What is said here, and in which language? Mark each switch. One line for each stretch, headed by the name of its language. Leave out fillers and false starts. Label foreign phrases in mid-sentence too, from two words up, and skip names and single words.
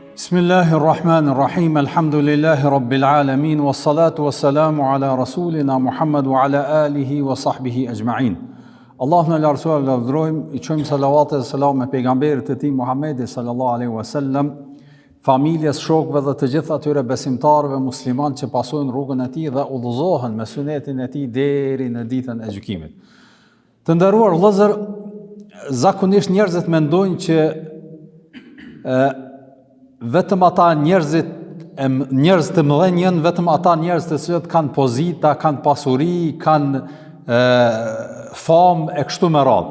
Arabic: بسم الله الرحمن الرحيم، الحمد لله رب العالمين، والصلاة والسلام على رسولنا محمد وعلى آله وصحبه أجمعين.
Albanian: Allahun e lartësuar lavdrojmë, i qojmë salavat e selam me pejgamberit e tij Muhammedi
Arabic: صلى الله عليه وسلم,
Albanian: familjes, shokëve dhe të gjithë atyre besimtarëve musliman që pasojnë rrugën e tij dhe udhëzohen me sunetin e tij deri në ditën e gjykimit. Të nderuar vëllezër, zakonisht njerëzit mendojnë që vetëm ata njerëz të mëdhenj janë vetëm ata njerëz të cilët kanë pozita, kanë pasuri, kanë famë e kështu me radhë.